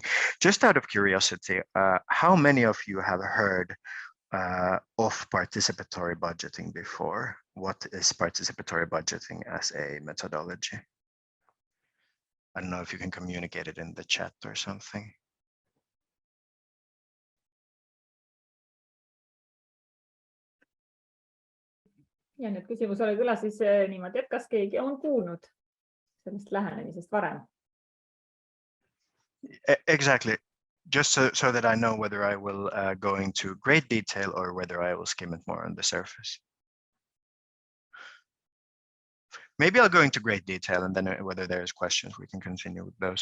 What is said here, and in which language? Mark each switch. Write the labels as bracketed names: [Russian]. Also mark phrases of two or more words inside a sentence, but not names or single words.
[English] Just out of curiosity, how many of you have heard of participatory budgeting before? What is participatory budgeting as a methodology? I don't know if you can communicate it in the chat or something. [Estonian] Ja nüüd küsimus oli kõlas siis niimoodi, et kas keegi on kuulnud sellest lähenemisest varem? [English] Exactly. Just so that I know whether I will go into great detail or whether I will skim it more on the surface. Maybe I'll go into great detail, and then whether there's questions, we can continue with those.